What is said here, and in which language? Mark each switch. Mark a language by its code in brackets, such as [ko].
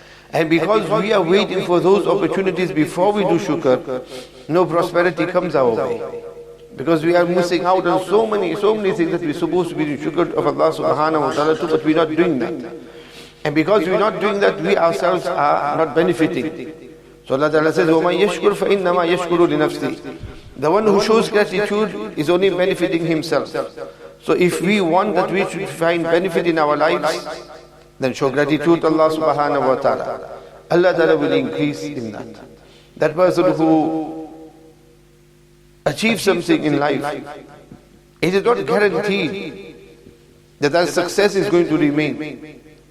[en] And because we are waiting for those opportunities before we do shukr, no prosperity comes our way. Because we are missing out on so many things that we're supposed to be doing shukr of Allah subhanahu wa ta'ala too, but we're not doing that. And because we're not doing that, we ourselves are not benefiting. So Allah Ta'ala says, [ar] وَمَنْ يَشْكُرْ فَإِنَّمَا يَشْكُرُ لِنَفْسِهِ. [en] The one who shows gratitude is only benefiting himself. So if we want that we should find benefit in our lives, then show gratitude to Allah subhanahu wa ta'ala. Allah Ta'ala will increase in that. That person who achieves something in life, it is not guaranteed that that success is going to remain.